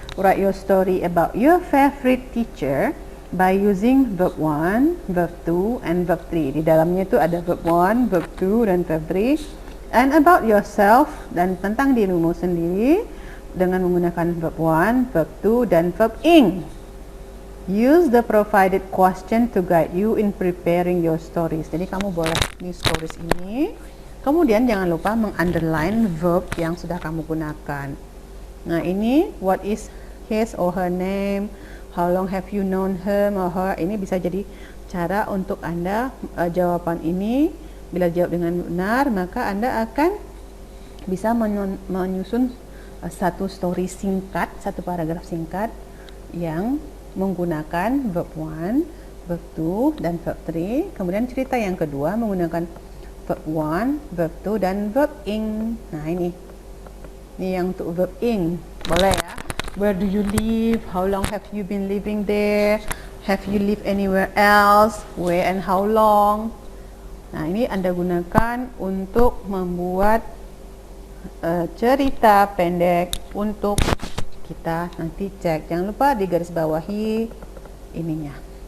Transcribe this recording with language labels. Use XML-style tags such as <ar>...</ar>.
<en>Write your story about your favorite teacher by using verb 1, verb 2, and verb 3.</en> <id>Di dalamnya itu ada verb 1, verb 2, dan verb 3.</id> <en>And about yourself,</en> <id>dan tentang dirimu sendiri dengan menggunakan verb 1, verb 2, dan verb ing.</id> <en>Use the provided question to guide you in preparing your stories.</en> <id>Jadi kamu boleh di stories ini, kemudian jangan lupa mengunderline verb yang sudah kamu gunakan. Nah, ini</id> <en>what is his or her name, how long have you known him or her.</en> <id>Ini bisa jadi cara untuk Anda jawaban ini. Bila jawab dengan benar, maka Anda akan bisa menyusun satu story singkat, satu paragraf singkat yang menggunakan verb 1, verb 2, dan verb 3. Kemudian cerita yang kedua menggunakan verb 1, verb 2, dan verb ing. Nah, ini yang untuk verb ing. Boleh ya.</id> <en>Where do you live? How long have you been living there? Have you lived anywhere else? Where and how long?</en> <id>Nah, ini Anda gunakan untuk membuat cerita pendek untuk kita nanti cek. Jangan lupa digarisbawahi ininya.</id>